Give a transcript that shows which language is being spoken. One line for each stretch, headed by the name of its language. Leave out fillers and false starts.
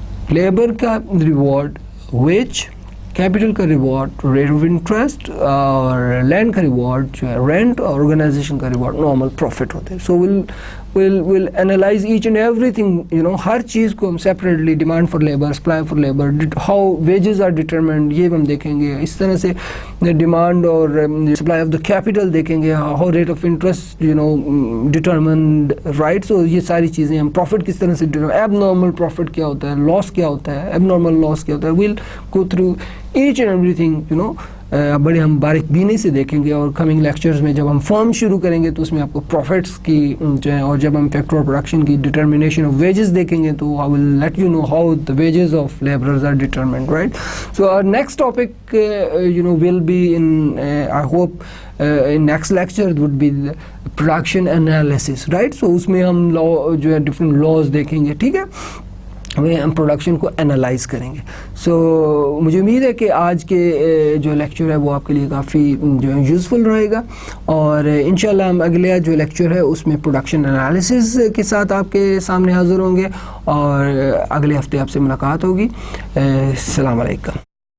Urdu: Labour کا reward veg, capital کا reward rate of interest, اور لینڈ کا ریوارڈ جو ہے رینٹ، اور آرگنائزیشن کا ریوارڈ نارمل پروفٹ ہوتے ہیں. سو
English: we'll analyze each and everything,
Urdu: ہر چیز کو ہم separately، demand for labour, supply for labour,
English: how wages are determined،
Urdu: یہ ہم دیکھیں گے. اس طرح سے ڈیمانڈ اور سپلائی آف دا کیپٹل دیکھیں گے.
English: how rate of interest determined، right.
Urdu: سو یہ ساری چیزیں ہم پروفٹ کس طرح سے، ایب نارمل پروفٹ کیا ہوتا ہے، لاس کیا ہوتا ہے، ایب نارمل لاس کیا ہوتا ہے.
English: we'll go through each and everything
Urdu: بڑے ہم باریک بینی سے دیکھیں گے. اور کمنگ لیکچرز میں جب ہم فرم شروع کریں گے تو اس میں آپ کو پروفٹس کی جو ہے، اور جب ہم فیکٹر آف پروڈکشن کی ڈٹرمنیشن آف ویجز دیکھیں گے تو
English: I will let you know how the wages of labours are determined. Right.
Urdu: So
English: our next topic will be in I hope in next lecture would be the production analysis. Right.
Urdu: So اس میں ہم جو ہے different laws دیکھیں گے. ٹھیک ہے. ہم production کو انالائز کریں گے. سو مجھے امید ہے کہ آج کے جو لیکچر ہے وہ آپ کے لیے کافی جو ہے یوزفل رہے گا. اور انشاءاللہ ہم اگلا جو لیکچر ہے اس میں پروڈکشن انالیسس کے ساتھ آپ کے سامنے حاضر ہوں گے اور اگلے ہفتے آپ سے ملاقات ہوگی. السلام علیکم.